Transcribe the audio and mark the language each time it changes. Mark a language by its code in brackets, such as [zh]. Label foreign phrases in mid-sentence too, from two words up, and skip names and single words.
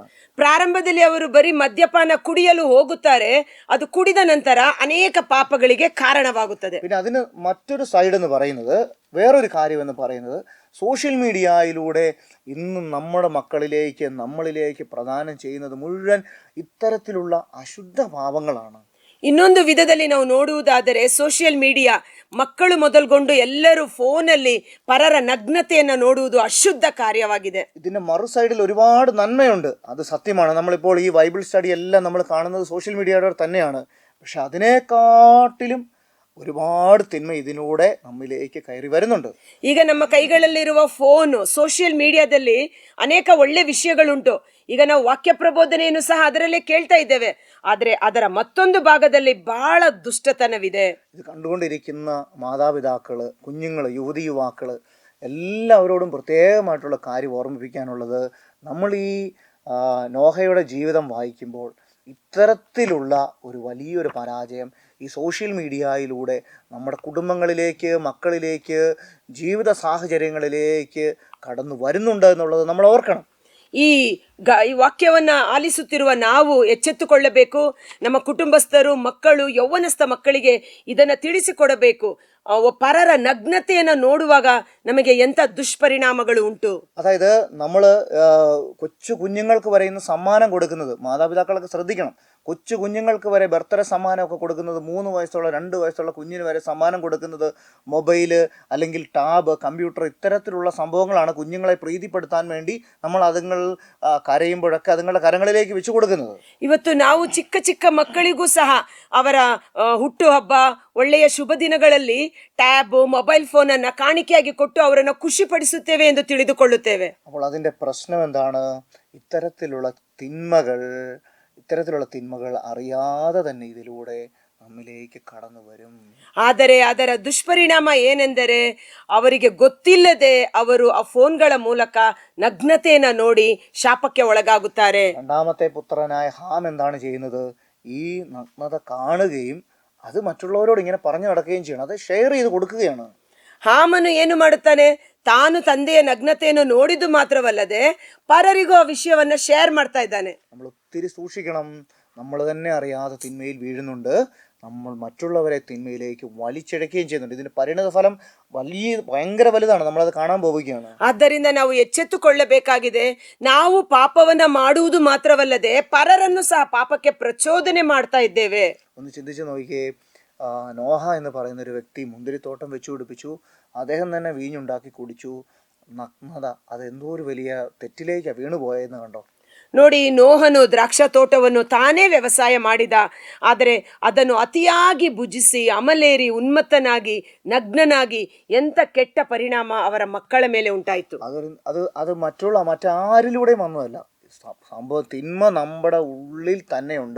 [kn] ಪ್ರಾರಂಭದಲ್ಲಿ ಅವರು ಬರೀ ಮದ್ಯಪಾನ ಕುಡಿಯಲು ಹೋಗುತ್ತಾರೆ. ಅದು ಕುಡಿದ ನಂತರ ಅನೇಕ ಪಾಪಗಳಿಗೆ ಕಾರಣವಾಗುತ್ತದೆ. [ml] പിന്നെ അതിന് മറ്റൊരു സൈഡ് എന്ന് പറയുന്നത്, വേറൊരു കാര്യം എന്ന് പറയുന്നത്, [en] social media [ml] ഇന്ന് നമ്മുടെ മക്കളിലേക്ക്, നമ്മളിലേക്ക് പ്രദാനം ചെയ്യുന്നത് മുഴുവൻ ഇത്തരത്തിലുള്ള അശുദ്ധ ഭാവങ്ങളാണ്. [kn] ಇನ್ನೊಂದು ವಿಧದಲ್ಲಿ ನಾವು ನೋಡುವುದಾದರೆ [en] social media [kn] ಮಕ್ಕಳು ಮೊದಲ್ಗೊಂಡು ಎಲ್ಲರೂ ಫೋನಲ್ಲಿ ಪರರ ನಗ್ನತೆಯನ್ನು ನೋಡುವುದು ಅಶುದ್ಧ ಕಾರ್ಯವಾಗಿದೆ. [ml] ഇതിന്റെ മറു സൈഡിൽ ഒരുപാട് നന്മയുണ്ട്, അത് സത്യമാണ്. നമ്മളിപ്പോൾ ഈ [en] Bible study [ml] എല്ലാം നമ്മൾ കാണുന്നത് [en] social media [ml] തന്നെയാണ്. പക്ഷെ അതിനെക്കാട്ടിലും ഒരുപാട് തിന്മ ഇതിലൂടെ നമ്മിലേക്ക് കയറി വരുന്നുണ്ട്. [kn] ಈಗ ನಮ್ಮ ಕೈಗಳಲ್ಲಿರುವ ಫೋನು, [en] social media [kn] ಅನೇಕ ಒಳ್ಳೆ ವಿಷಯಗಳುಂಟು. ಈಗ ನಾವು ವಾಕ್ಯ ಪ್ರಬೋಧನೆಯನ್ನು ಸಹ ಅದರಲ್ಲೇ ಕೇಳ್ತಾ ಇದ್ದೇವೆ. ಆದರೆ ಅದರ ಮತ್ತೊಂದು ಭಾಗದಲ್ಲಿ ಬಹಳ ದುಷ್ಟತನವಿದೆ. [ml] ഇത് കണ്ടുകൊണ്ടിരിക്കുന്ന മാതാപിതാക്കള്, കുഞ്ഞുങ്ങള്, യുവതി യുവാക്കള് എല്ലാവരോടും പ്രത്യേകമായിട്ടുള്ള കാര്യം ഓർമ്മിപ്പിക്കാനുള്ളത്, നമ്മൾ ഈ നോഹയുടെ ജീവിതം വായിക്കുമ്പോൾ ഇത്തരത്തിലുള്ള ഒരു വലിയൊരു പരാജയം ഈ [en] social media [ml] നമ്മുടെ കുടുംബങ്ങളിലേക്ക്, മക്കളിലേക്ക്, ജീവിത സാഹചര്യങ്ങളിലേക്ക് കടന്നു വരുന്നുണ്ട് എന്നുള്ളത് നമ്മൾ ഓർക്കണം. [kn] ಈ ವಾಕ್ಯವನ್ನ ಆಲಿಸುತ್ತಿರುವ ನಾವು ಎಚ್ಚೆತ್ತುಕೊಳ್ಳಬೇಕು. ನಮ್ಮ ಕುಟುಂಬಸ್ಥರು, ಮಕ್ಕಳು, ಯೌವನಸ್ಥ ಮಕ್ಕಳಿಗೆ ಇದನ್ನ ತಿಳಿಸಿಕೊಡಬೇಕು. ಪರರ ನಗ್ನತೆಯನ್ನು ನೋಡುವಾಗ ನಮಗೆ ಎಂಥ ದುಷ್ಪರಿಣಾಮಗಳು ಉಂಟು. [ml] അതായത് നമ്മൾ കൊച്ചു കുഞ്ഞുങ്ങൾക്ക് വരെ ഇന്ന് സമ്മാനം കൊടുക്കുന്നത്, മാതാപിതാക്കളൊക്കെ ശ്രദ്ധിക്കണം. കൊച്ചു കുഞ്ഞുങ്ങൾക്ക് വരെ ബർത്ത്ഡേ സമ്മാനമൊക്കെ കൊടുക്കുന്നത്, 3 വയസ്സുള്ള 2 വയസ്സുള്ള കുഞ്ഞിന് വരെ സമ്മാനം കൊടുക്കുന്നത് മൊബൈല് അല്ലെങ്കിൽ ടാബ്, കമ്പ്യൂട്ടർ, ഇത്തരത്തിലുള്ള സംഭവങ്ങളാണ് കുഞ്ഞുങ്ങളെ പ്രീതിപ്പെടുത്താൻ വേണ്ടി നമ്മൾ അതുങ്ങൾ കരയുമ്പോഴൊക്കെ അതുങ്ങളുടെ കരങ്ങളിലേക്ക് വെച്ചു കൊടുക്കുന്നത്. [kn] ಇವತ್ತು ನಾವು ಚಿಕ್ಕ ಚಿಕ್ಕ ಮಕ್ಕಳಿಗೂ ಸಹ ಅವರ ಹುಟ್ಟುಹಬ್ಬ, ಒಳ್ಳೆಯ ಶುಭ ದಿನಗಳಲ್ಲಿ [en] tab, mobile phone [kn] ಅನ್ನ ಕಾಣಿಕೆಯಾಗಿ ಕೊಟ್ಟು ಅವರನ್ನು ಖುಷಿಪಡಿಸುತ್ತೇವೆ ಎಂದು ತಿಳಿದುಕೊಳ್ಳುತ್ತೇವೆ. [ml] അപ്പോൾ അതിന്റെ പ്രശ്നം എന്താണ്? ഇത്തരത്തിലുള്ള തിന്മകൾ അറിയാതെ തന്നെ ഇതിലൂടെ നമ്മിലേക്ക് കടന്നു വരും. [kn] ಆದರೆ ಅದರ ದುಷ್ಪರಿಣಾಮ ಏನೆಂದರೆ ಅವರಿಗೆ ಗೊತ್ತಿಲ್ಲದೆ ಅವರು ಆ ಫೋನ್ಗಳ ಮೂಲಕ ನಗ್ನತೆಯನ್ನು ನೋಡಿ ಶಾಪಕ್ಕೆ ಒಳಗಾಗುತ್ತಾರೆ. [ml] രണ്ടാമത്തെ പുത്രനായ ഹാം എന്താണ് ചെയ്യുന്നത്? ഈ നഗ്നത കാണുകയും അത് മറ്റുള്ളവരോട് ഇങ്ങനെ പറഞ്ഞു നടക്കുകയും ചെയ്യണം. അത് ഷെയർ ചെയ്ത് കൊടുക്കുകയാണ്. [kn] ಹಾಮನು ಏನು ಮಾಡುತ್ತಾನೆ? ತಾನು ತಂದೆಯ ನಗ್ನತೆಯನ್ನು ನೋಡಿದ್ದು ಮಾತ್ರವಲ್ಲದೆ ಪರರಿಗೂ ಆ ವಿಷಯವನ್ನ ಶೇರ್ ಮಾಡ್ತಾ ಇದ್ದಾನೆ. [ml] നമ്മൾ ഒത്തിരി സൂക്ഷിക്കണം. നമ്മൾ തന്നെ അറിയാതെ തിന്മയിൽ വീഴുന്നുണ്ട്. നമ്മൾ മറ്റുള്ളവരെ തിന്മയിലേക്ക് വലിച്ചിഴക്കുകയും ചെയ്യുന്നുണ്ട്. ഇതിന്റെ പരിണത ഫലം ഭയങ്കര വലുതാണ്. നമ്മളത് കാണാൻ പോവുകയാണ്. [kn] ಆದ್ದರಿಂದ ನಾವು ಎಚ್ಚೆತ್ತುಕೊಳ್ಳಬೇಕಾಗಿದೆ. ನಾವು ಪಾಪವನ್ನ ಮಾಡುವುದು ಮಾತ್ರವಲ್ಲದೆ ಪರರನ್ನು ಸಹ ಪಾಪಕ್ಕೆ ಪ್ರಚೋದನೆ ಮಾಡ್ತಾ ಇದ್ದೇವೆ. [ml] ഒന്ന് ചിന്തിച്ചു നോക്കിയേ. നോഹ എന്ന് പറയുന്ന ഒരു വ്യക്തി മുന്തിരിത്തോട്ടം വെച്ചു പിടിപ്പിച്ചു. അദ്ദേഹം തന്നെ വീഞ്ഞുണ്ടാക്കി കുടിച്ചു. നഗ്നത അതെന്തോ ഒരു വലിയ തെറ്റിലേക്കാണ് വീണുപോയെന്ന് കണ്ടോ. [kn] ನೋಡಿ, ನೋಹನು ದ್ರಾಕ್ಷ ತೋಟವನ್ನು ತಾನೇ ವ್ಯವಸಾಯ ಮಾಡಿದ, ಆದರೆ ಅದನ್ನು ಅತಿಯಾಗಿ ಭುಜಿಸಿ ಅಮಲೇರಿ ಉನ್ಮತ್ತನಾಗಿ ನಗ್ನನಾಗಿ ಎಂತ ಕೆಟ್ಟ ಪರಿಣಾಮ ಅವರ ಮಕ್ಕಳ ಮೇಲೆ ಉಂಟಾಯಿತು. [ml] അത് മറ്റാരിലൂടെയും വന്നതല്ല. സംഭവം തിന്മ നമ്മുടെ ഉള്ളിൽ തന്നെയുണ്ട്.